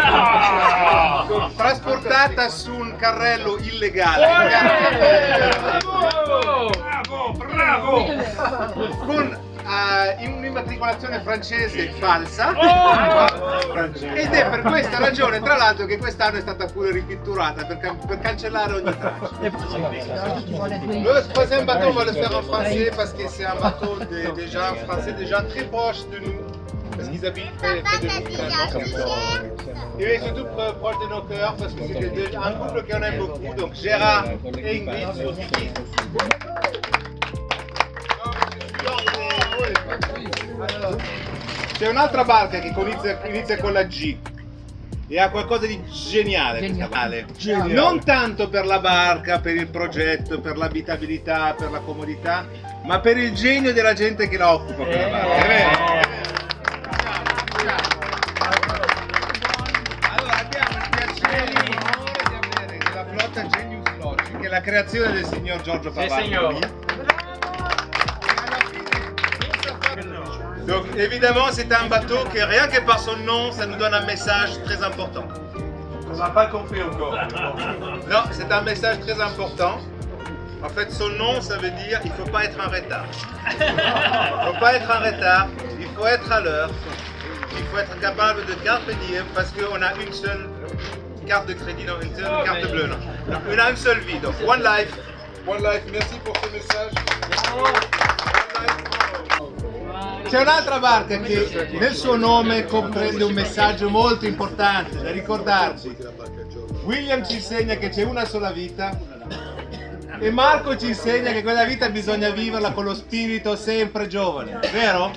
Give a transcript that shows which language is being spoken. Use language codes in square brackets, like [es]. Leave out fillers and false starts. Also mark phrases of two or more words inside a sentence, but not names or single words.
[it] trasportata su un carrello illegale, bravo, con un'immatricolazione francese falsa, ed è per questa ragione tra l'altro che quest'anno è stata pure ripitturata per cancellare ogni traccia. [fr] Le troisième bateau on va le faire en français parce que c'est un bateau des gens français déjà très proches de nous. Parce qu'ils habitent près de nous. Et surtout proche de nos cœurs parce que c'est un couple qu'on aime beaucoup, donc Gérard et Ingrid sur Vicky. [it] C'è un'altra barca che inizia con la G e ha qualcosa di geniale questa barca. Non tanto per la barca, per il progetto, per l'abitabilità, per la comodità, ma per il genio della gente che la occupa quella barca. È vero? Allora abbiamo il piacere e l'onore di avere nella flotta Genius Logic, che è la creazione del signor Giorgio Pavarni. [fr] Donc évidemment c'est un bateau que rien que par son nom ça nous donne un message très important. On n'a pas compris encore. Non, c'est un message très important. En fait son nom ça veut dire il faut pas être en retard. Il faut pas être en retard, il faut être à l'heure. Il faut être capable de [la] carpe diem [fr] parce qu'on a une seule carte de crédit, non, une seule carte bleue. Non. On a une seule vie, donc [en] one life. One life, [fr] merci pour ce message. [it] C'è un'altra barca che nel suo nome comprende un messaggio molto importante da ricordarci. William ci insegna che c'è una sola vita e Marco ci insegna che quella vita bisogna viverla con lo spirito sempre giovane, vero?